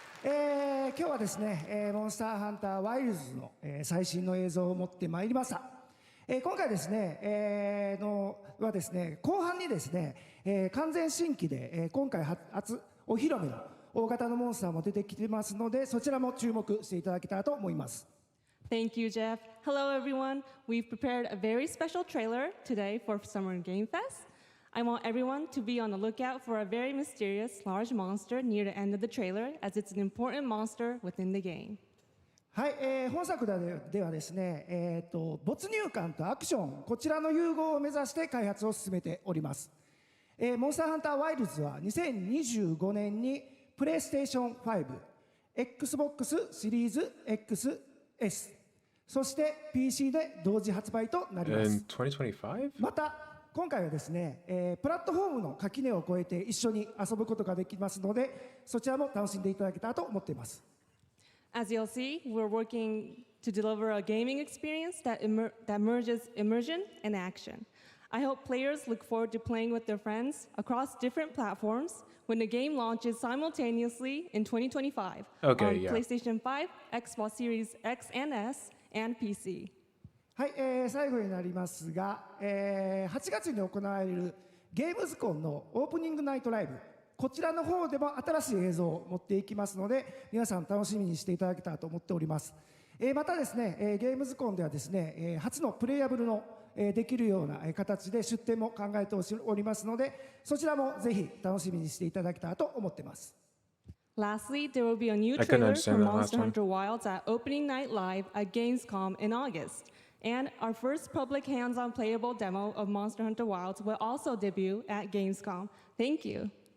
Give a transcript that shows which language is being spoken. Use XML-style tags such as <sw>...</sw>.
<ja>今日はですね、モンスターハンターワイルズの、最新の映像を持ってまいりました。今回ですね、はですね、後半にですね、完全新規で、今回初お披露目の大型のモンスターも出てきてますので、そちらも注目していただけたらと思います。</ja> <en>Thank you, Jeff. Hello, everyone. We've prepared a very special trailer today for Summer Game Fest. I want everyone to be on the lookout for a very mysterious large monster near the end of the trailer, as it's an important monster within the game.</en> <ja>はい、本作ではですね、没入感とアクション、こちらの融合を目指して開発を進めております。モンスターハンターワイルズは2025年にプレイステーション5、Xbox シリーズ XS、そして PC で同時発売となります。</ja> <en>In 2025?</en> <ja>また今回はですね、プラットフォームの垣根を越えて一緒に遊ぶことができますので、そちらも楽しんでいただけたらと思っています。</ja> <en>As you'll see, we're working to deliver a gaming experience that merges immersion and action. I hope players look forward to playing with their friends across different platforms when the game launches simultaneously in 2025 on PlayStation 5, Xbox Series X and S, and PC.</en> <ja>はい、最後になりますが、8月に行われるゲームズコンのオープニングナイトライブ、こちらの方でも新しい映像を持っていきますので、皆さん楽しみにしていただけたらと思っております。またですね、ゲームズコンではですね、初のプレイヤブルのできるような形で出展も考えておりますので、そちらもぜひ楽しみにしていただけたらと思っています。</ja> <en>Lastly, there will be a new trailer for Monster Hunter Wilds at Opening Night Live at Gamescom in August. And our first public hands-on playable demo of Monster Hunter Wilds will also debut at Gamescom. Thank you.</en>